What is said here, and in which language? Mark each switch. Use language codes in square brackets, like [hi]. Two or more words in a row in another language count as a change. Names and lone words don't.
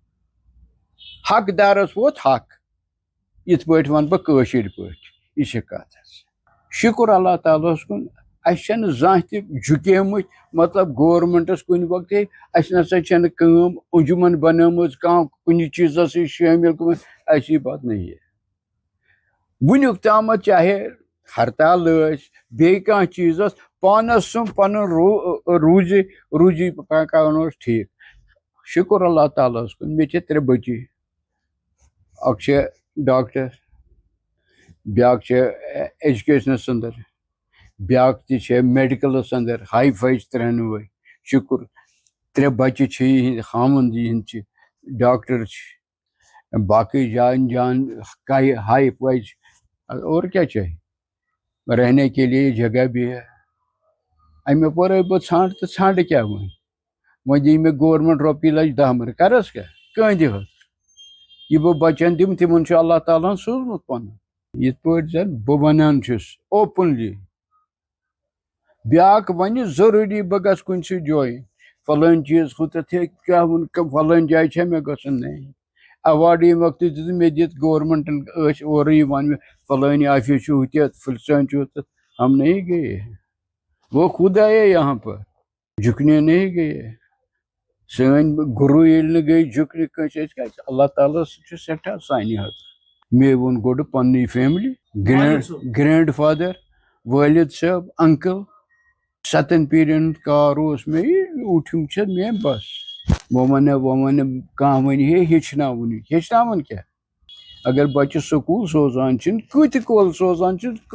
[ks] حق دارس ووت حق یِتھ پٲٹھۍ ونہٕ بہٕ کٲشِر پٲٹھۍ یہِ چھِ کتھ حظ شُکر اللہ تعالیٰ ہس کُن اَسہِ چھنہٕ زانٛہہ تہِ جُکیمٕتۍ مطلب گورمنٹس کُنہِ وقتہٕ اَسہِ نسا چھنہٕ کٲم انجمن بنٲومٕژ کانٛہہ کُنہِ چیٖزس سۭتۍ شٲمِل گٔمٕتۍ [ur] ایسی بات نہیں ہے [ks] وٕنیُک تامتھ چاہے ہرتال ٲسۍ بیٚیہِ کانٛہہ چیٖز ٲس پانس سُم پنُن روٗزی پکناونوس ٹھیٖک شُکر اللہ تعالیٰ ہس کُن مےٚ چھِ 3 بچی اکھ چھِ ڈاکٹر بیٛاکھ چھِ ایجوکیشنس انٛدر بیٛاکھ تہِ چھِ میڈکلس انٛدر ہاے فاے چھِ 3 وٲے شُکر 3 بچہِ چھِ یِہِنٛدۍ خاوند یِہِنٛدۍ چھِ ڈاکٹر چھِ باقٕے جان ہائی فائی چھِ [ur] اور کیا چاہیے رہنے کے لیے جگہ بھی ہے [ks] امہِ ورٲے بہٕ ژھانٛڈٕ تہٕ ژھانٛڈٕ کیٛاہ وۄنۍ دی مےٚ گورمنٹ رۄپیہِ لچھ 10 مرٕ کرس کیٛاہ کٕہٕنٛدِ حظ یہِ بہٕ بچن دِمہٕ تِمن چھُ اللہ تعالیٰ ہن سوٗزمُت پنُن یِتھ پٲٹھۍ زن بہٕ ونان چھُس اوپنلی بیٛاکھ ونہِ ضروٗری بہٕ گژھٕ کُنہِ سۭتۍ جویِن فلٲنۍ چیٖز ہُتٮ۪تھ کیٛاہ ووٚن فلٲنۍ جایہِ چھےٚ مےٚ گژھُن نہیں اواڈ ییٚمہِ وقتہٕ دِتُن مےٚ دِتھ گورمنٹن ٲسۍ اورٕ یِوان مےٚ فلٲنۍ آفِس چھُ ہُتٮ۪تھ فلسٲنۍ چھُ ہُتٮ۪تھ [ur] ہم نہیں گٔیے وہ خود آیے یہاں پر جھُکنے نہیں گٔیے [ks] سٲنۍ گُروٗ ییٚلہِ نہٕ گٔے جھُکنہِ کٲنٛسہِ أسۍ کیٛازِ اللہ تعالیٰ چھُ سٮ۪ٹھاہ سانہِ حظ مےٚ ووٚن گۄڈٕ پننٕے [en] family grandfather [ks] والد صٲب انکل 7 پیٖرین ہُنٛد کار اوس مےٚ یہِ اوٗٹھِم چھِ مےٚ بس وۄنۍ وَنہِ کانٛہہ وَنہِ ہے ہیٚچھناوُن کیٛاہ اگر بچہِ سکوٗل سوزان چھِنہٕ کۭتہِ کول سوزان چھِ